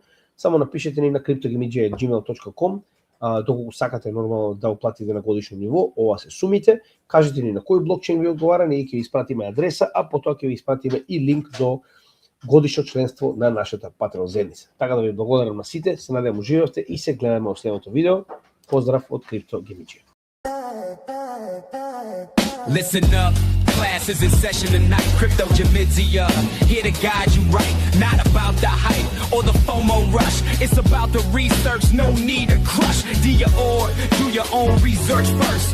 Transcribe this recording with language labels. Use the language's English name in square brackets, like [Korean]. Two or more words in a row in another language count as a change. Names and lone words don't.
[Macedonian] Само напишете ни на cryptogamidja@gmail.com, доколку сакате нормално да уплатите на годишно ниво, ова се сумите, кажете ни на кој блокчейн ви одговара, ние ќе ви испратиме адреса, а потоа ќе ви испратиме и линк до годишно членство на нашата Patreon заедница. Така да ви благодарам на сите, се надевам уживавте и се гледаме во следното видео. Поздрав од CryptoGamidja. [English] Listen up, class is in session tonight. CryptoGamidja, here to guide you right. Not about the hype or the FOMO rush. It's about the research, no need to crush. Do your own research first.